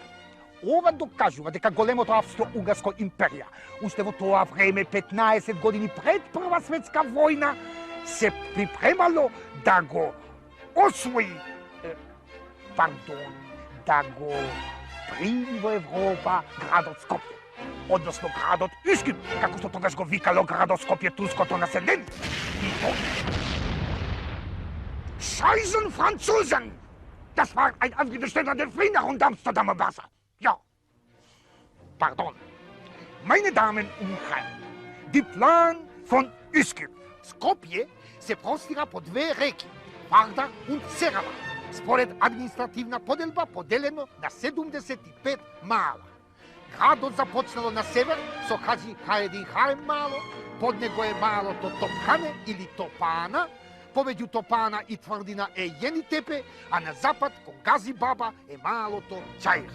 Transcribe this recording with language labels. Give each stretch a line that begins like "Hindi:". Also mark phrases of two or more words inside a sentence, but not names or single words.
Macedonian: Ова докажува дека големото Австро-Угарско империја, уште во тоа време 15 години пред Прва светска војна, се припремало да го освои, да го прими во Европа градот Скопје, односно градот Искин, како што тогаш го викало градот Скопје турското население. И тоа
German: Scheißen Franzosen! Das war ein aufgestellter Delfin und Amsterdamer Wasser. Ja. Pardon. Meine Damen und Herren, die Plan von Üsküp.
Macedonian: Skopje се простира по две реки, Вардар и Серава, според административна поделба поделено на 75 мала. Градот започнало на север со Хаджи Хаедин Харем мало, под него е малото Топхане или Топана, повеќе Топана и тврдина е Јенитепе, а на запад кон Гази Баба е малото Чаир.